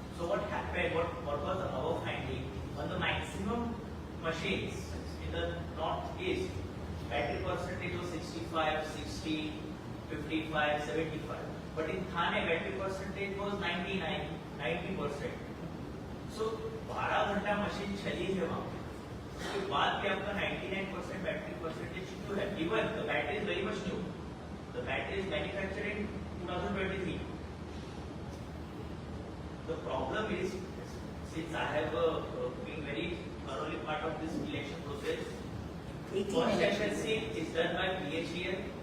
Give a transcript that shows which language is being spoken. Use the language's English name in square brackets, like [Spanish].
[English] So what happened, what was our finding, on the maximum machines in the northeast, battery percentage was 65, 60, 55, 75. But in Thane, battery percentage was 99, 90%. [Hindi] So 12 घंटा machine चली है वहाँ पे. उसके बाद भी आपका 99% बैटरी परसेंटेज क्यों है? [English] Even the battery is very much new. The battery is manufactured in 2023. The problem is, since I have been very thoroughly part of this election process, first FLC is done by PHEL.